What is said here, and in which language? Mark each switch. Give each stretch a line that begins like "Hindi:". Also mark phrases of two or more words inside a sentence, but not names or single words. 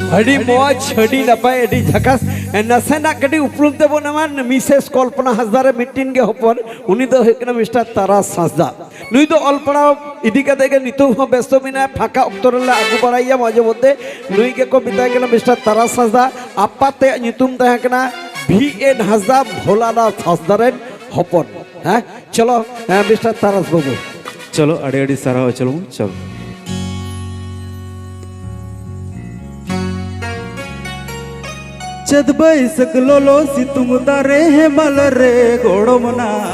Santali: अड़ी मौज अड़ी नपाय अड़ी झकास नसेना कड़ी उपरुम तेबो नमान मिसेस कल्पना हासदा मिट्टिन गे हपन उनी दो हेकना मिस्टर तारास हासदा नुई दो अलपड़ा इदी कते गे नितो हो व्यस्त मिना फाका अक्तरले आगु बड़ाइया माजे मध्य नुई गे को मिताय गेला मिस्टर तारास हासदा आपाते नितुम तहकना VN हासदा भोलानाथ हासदा रेन हपन।
Hindi: हाँ चलो मिस्टर तारास बाबू
Santali: चलो अड़े अड़ी सारा चलो चलो चद बैसक लोलो सितुंग दारे हे मल रे गोड़ो मना